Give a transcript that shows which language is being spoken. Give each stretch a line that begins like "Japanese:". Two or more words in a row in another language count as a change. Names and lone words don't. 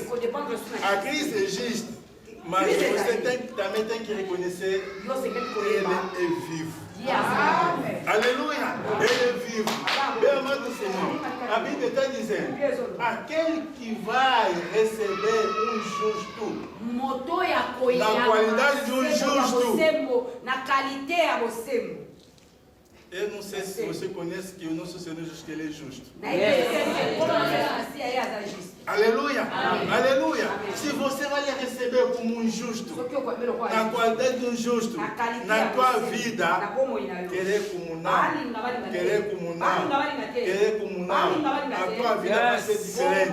Portuguese: A crise existe, mas você também tem que reconhecer que Ele é vivo. Aleluia, Ele é vivo. Bem amado Senhor, a Bíblia está dizendo, aquele que vai receber um justo, na qualidade de um justo.
Lingala: Na qualité ya bosembo.
Portuguese: Eu não sei se você conhece que o nosso Senhor Jesus que Ele é justo. Aleluia, aleluia. Se você vai receber como um justo, na qualidade de um justo, na tua vida, querer comunhar, a tua vida vai ser diferente.